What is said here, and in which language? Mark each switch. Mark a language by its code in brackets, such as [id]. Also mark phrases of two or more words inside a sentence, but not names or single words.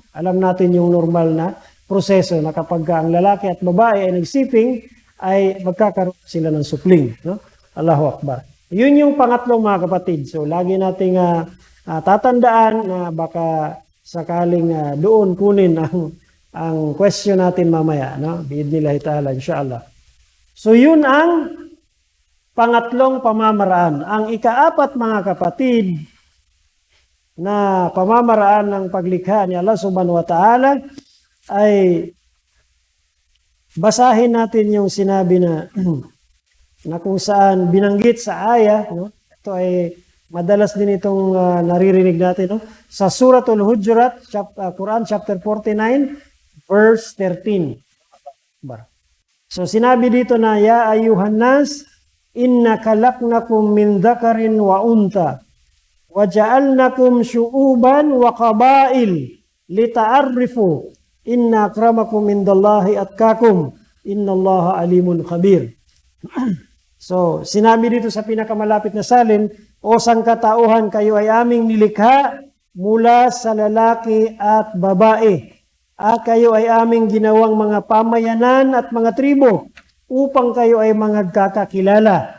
[tl] Alam natin yung normal na proseso na kapag ang lalaki at babae ay nagsiping, ay magkakaroon sila ng supling. No? [ar] الله أكبر. [tl] Yun yung pangatlong mga kapatid. So lagi nating tatandaan na baka sakaling doon kunin ang question natin mamaya. No? [ar] بإذن الله تعالى، إن شاء الله. [tl] So yun ang pangatlong pamamaraan. Ang ikaapat mga kapatid, na pamamaraan ng paglikha ni Allah [ar] سبحانه وتعالى [tl] ay basahin natin yung sinabi na kung saan binanggit sa aya, no? Ito ay Madalas din itong naririnig natin, no? Sa Suratul Hujurat, [en] Quran chapter 49, verse 13. [tl] So sinabi dito na, [ar] يا أيها الناس إنا خلقناكم من ذكر وأنثى وجعلناكم شعوبا وقبائل لتعارفوا, إن أكرمكم عند الله أتقاكم إن الله عليم خبير. [tl] So sinabi dito sa pinakamalapit na salin, o sangkatauhan, kayo ay aming nilikha mula sa lalaki at babae. At kayo ay aming ginawang mga pamayanan at mga tribo upang kayo ay mga kakakilala.